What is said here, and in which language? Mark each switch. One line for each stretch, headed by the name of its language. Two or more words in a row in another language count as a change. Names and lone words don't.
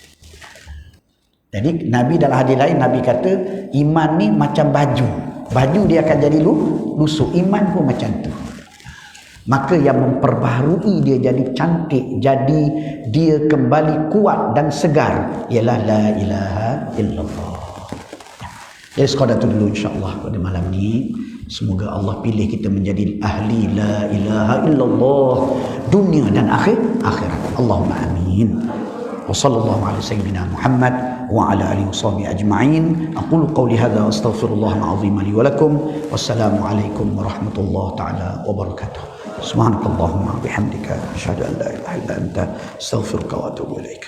Malay: Jadi Nabi dalam hadis lain, Nabi kata iman ni macam baju. Baju dia akan jadi lusuh. Iman pun macam tu. Maka yang memperbaharui dia jadi cantik, jadi dia kembali kuat dan segar, ialah la ilaha illallah. Jadi sekadar itu dulu insyaAllah pada malam ni. Semoga Allah pilih kita menjadi ahli
Arabic: لا إله إلا الله
Malay: dunia dan akhirat.
Arabic: اللهم آمين. وصلى الله على سيدنا محمد وعلى آله وصحبه أجمعين. أقول قولي هذا وأستغفر الله العظيم لي ولكم. والسلام عليكم ورحمة الله تعالى وبركاته. سبحانك اللهم بحمدك أشهد أن لا إله إلا أنت أستغفرك وأتوب إليك.